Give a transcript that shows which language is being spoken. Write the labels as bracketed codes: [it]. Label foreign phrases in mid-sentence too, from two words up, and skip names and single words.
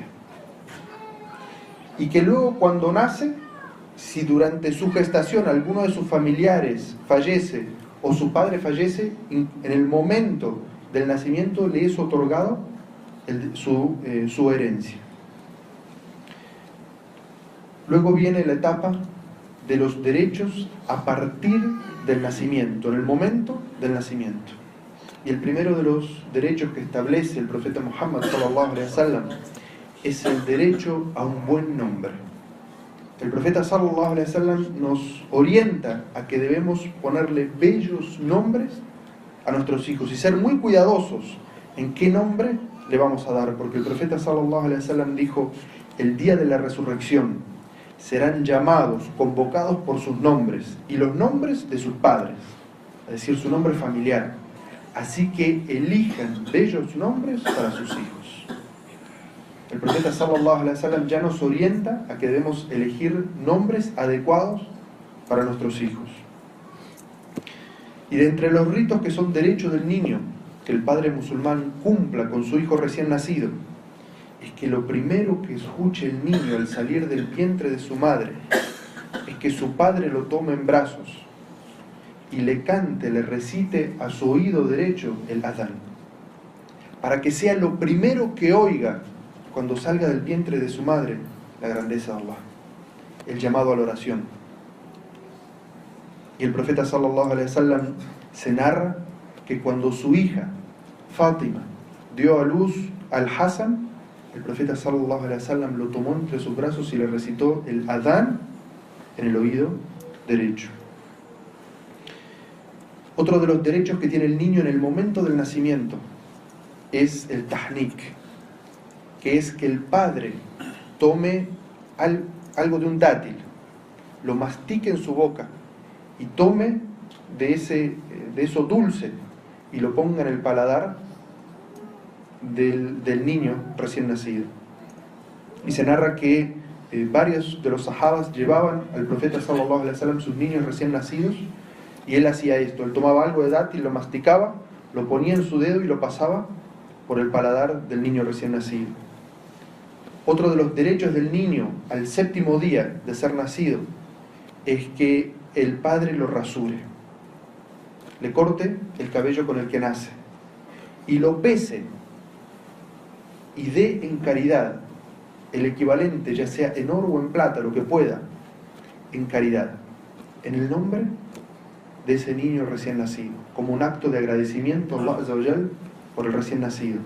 [es] Y que luego cuando nace, si durante su gestación alguno de sus familiares fallece o su padre fallece, en el momento del nacimiento le es otorgado su herencia. Luego viene la etapa de los derechos a partir del nacimiento, en el momento del nacimiento. Y el primero de los derechos que establece el profeta Muhammad [ar] صلى الله عليه وسلم [es] es el derecho a un buen nombre. El profeta [ar] صلى الله عليه وسلم [es] nos orienta a que debemos ponerle bellos nombres a nuestros hijos y ser muy cuidadosos en qué nombre le vamos a dar, porque el profeta [ar] صلى الله عليه وسلم [es] dijo: el día de la resurrección serán llamados, convocados por sus nombres y los nombres de sus padres, es decir, su nombre familiar. Así que elijan bellos nombres para sus hijos. El profeta [ar] صلى الله عليه وسلم [es] ya nos orienta a que debemos elegir nombres adecuados para nuestros hijos. Y de entre los ritos que son derecho del niño, que el padre musulmán cumpla con su hijo recién nacido, es que lo primero que escuche el niño al salir del vientre de su madre es que su padre lo tome en brazos y le cante, le recite a su oído derecho el adán, para que sea lo primero que oiga cuando salga del vientre de su madre, la grandeza de Allah, el llamado a la oración. Y el profeta [ar] صلى الله عليه وسلم [es] se narra que cuando su hija Fátima dio a luz al Hasan, el profeta [ar] صلى الله عليه وسلم [es] lo tomó entre sus brazos y le recitó el adán en el oído derecho. Otro de los derechos que tiene el niño en el momento del nacimiento es el tahnik, que es que el padre tome algo de un dátil, lo mastique en su boca y tome de eso dulce y lo ponga en el paladar del niño recién nacido. Y se narra que varios de los sahabas llevaban al profeta [ar] صلى الله عليه وسلم [es] sus niños recién nacidos, y él hacía esto: él tomaba algo de dátil, lo masticaba, lo ponía en su dedo y lo pasaba por el paladar del niño recién nacido. Otro de los derechos del niño al 7º día de ser nacido es que el padre lo rasure, le corte el cabello con el que nace y lo pese y dé en caridad el equivalente, ya sea en oro o en plata, lo que pueda, en caridad, en el nombre de ese niño recién nacido, como un acto de agradecimiento a [ar] الله عز وجل [es] por el recién nacido.